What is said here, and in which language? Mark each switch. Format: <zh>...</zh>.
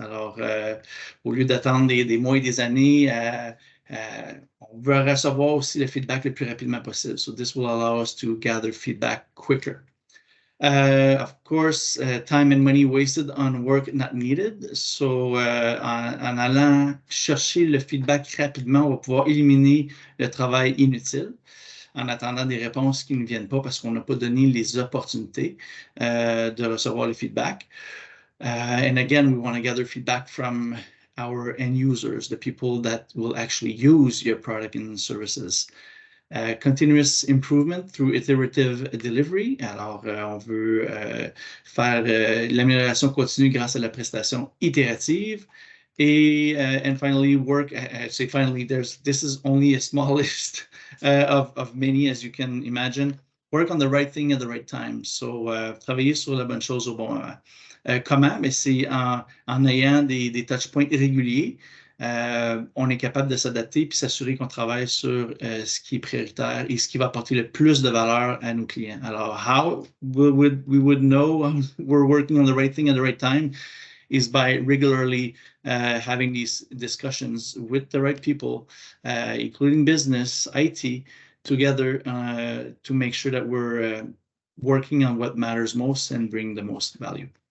<fr>Alors, au lieu d'attendre des mois et des années, on veut recevoir aussi le feedback le plus rapidement possible.</fr> <en>So this will allow us to gather feedback quicker. Of course, time and money wasted on work not needed. So,</en> <fr>en allant chercher le feedback rapidement, on va pouvoir éliminer le travail inutile en attendant des réponses qui ne viennent pas parce qu'on n'a pas donné les opportunités de recevoir le feedback.</fr> <en>And again, we want to gather feedback from our end users, the people that will actually use your product and services. Continuous improvement through iterative delivery.</en> <fr>Alors, on veut faire l'amélioration continue grâce à la prestation itérative. Et</fr> <en>and finally, work. Say finally, this is only a small list of many, as you can imagine. Work on the right thing at the right time. So,</en> <fr>travailler sur la bonne chose au bon moment. Comment? Mais c'est en ayant des touch points réguliers. On est capable de s'adapter puis s'assurer qu'on travaille sur ce qui est prioritaire et ce qui va apporter le plus de valeur à nos clients. Alors,</fr> <en>how we would know we're working on the right thing at the right time is by regularly having these discussions with the right people, including business, IT, together to make sure that we're working on what matters most and bring the most value.</en>